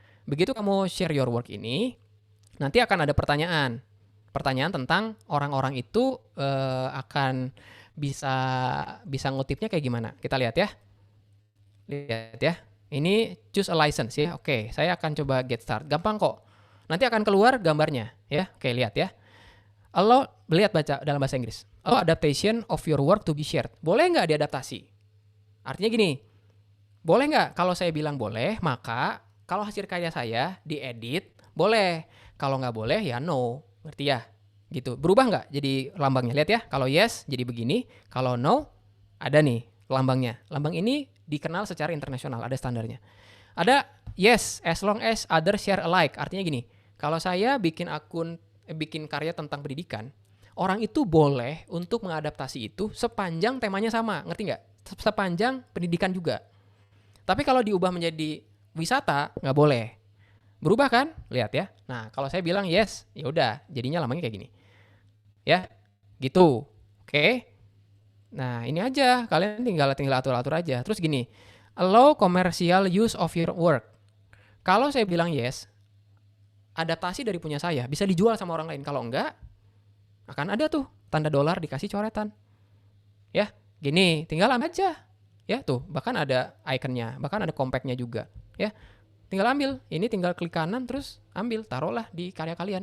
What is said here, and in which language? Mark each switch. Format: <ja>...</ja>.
<id>Begitu kamu</id> <en>share your work</en> <id>ini, nanti akan ada pertanyaan tentang orang-orang itu akan bisa ngutipnya kayak gimana. Kita lihat ya. Lihat ya. Ini</id> <en>choose a license</en> <id>ya. Oke, saya akan coba</id> <en>get start.</en> <id>Gampang kok. Nanti akan keluar gambarnya ya. Oke, lihat ya. Lihat baca dalam bahasa Inggris.</id> <en>Allow adaptation of your work to be shared.</en> <id>Boleh nggak diadaptasi? Artinya gini. Boleh nggak? Kalau saya bilang boleh, maka kalau hasil karya saya diedit, boleh. Kalau nggak boleh ya no. Ngerti ya? Gitu. Berubah nggak jadi lambangnya? Lihat ya. Kalau yes jadi begini. Kalau no ada nih lambangnya. Lambang ini dikenal secara internasional, ada standarnya.</id> <en>Ada yes, as long as others share alike.</en> <id>Artinya gini, kalau saya bikin karya tentang pendidikan, orang itu boleh untuk mengadaptasi itu sepanjang temanya sama, ngerti nggak? Sepanjang pendidikan juga. Tapi kalau diubah menjadi wisata, nggak boleh. Berubah kan? Lihat ya. Nah, kalau saya bilang yes, ya udah, jadinya lambangnya kayak gini. Ya, gitu. Oke. Nah, ini aja. Kalian tinggal atur-atur aja. Terus gini,</id> <en>allow commercial use of your work.</en> <id>Kalau saya bilang yes, adaptasi dari punya saya bisa dijual sama orang lain. Kalau enggak, akan ada tuh tanda dolar dikasih coretan. Ya, gini, tinggal ambil aja. Ya, tuh, bahkan ada ikonnya, bahkan ada compactnya juga. Ya, tinggal ambil. Ini tinggal klik kanan terus ambil, taruhlah di karya kalian.</id>